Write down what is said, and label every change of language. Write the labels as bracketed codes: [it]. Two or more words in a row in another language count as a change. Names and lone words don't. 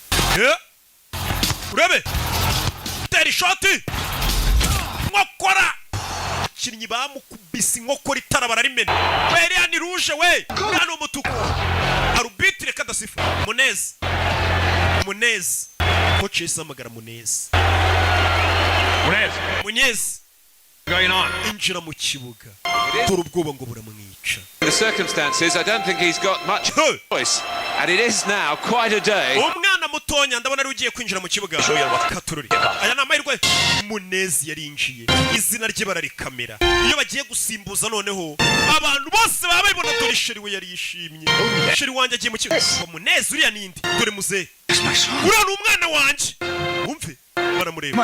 [rw] urebe tera ishoti nkokora abakinnyi bamukubise inkokora itara bararimena iriya ni rouge we iriya ni umutuku arubitire kadasifa Munez coach yisamagara Munez [en] going on? [rw] injira mu kibuga dore ubwoba ngo buramwica. [en] The circumstances, I don't think he's got much choice, and it is now quite a day. [rw] umwana mutonya ndabona ari ugiye kwinjira mu kibuga katururi aya namahirwe Munezi yarinjiye izina rye bararikamera iyo bagiye gusimbuza noneho abantu bose baba babibona dore sheri we yari yishimye sheri wanjye agiye mu kibuga Munezi uriya nindi dore muze uriya ni umwana wanjye umve baramureba